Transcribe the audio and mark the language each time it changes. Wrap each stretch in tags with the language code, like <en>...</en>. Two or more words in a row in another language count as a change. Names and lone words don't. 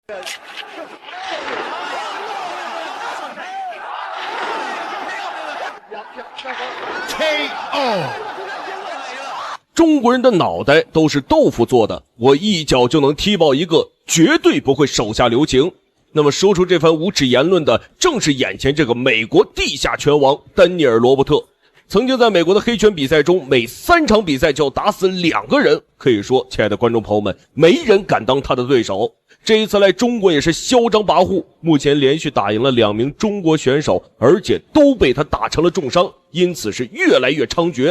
<zh>KO。中国人的脑袋都是豆腐做的，我一脚就能踢爆一个，绝对不会手下留情。那麼說出這番無恥言論的，正是眼前這個美國地下拳王丹尼爾·羅伯特。曾經在美國的黑拳比賽中，每3場比賽就要打死2個人，可以說，親愛的觀眾朋友們，沒人敢當他的對手。這一次來中國也是囂張跋扈，目前連續打贏了2名中國選手，而且都被他打成了重傷，因此是越來越猖獗。</zh>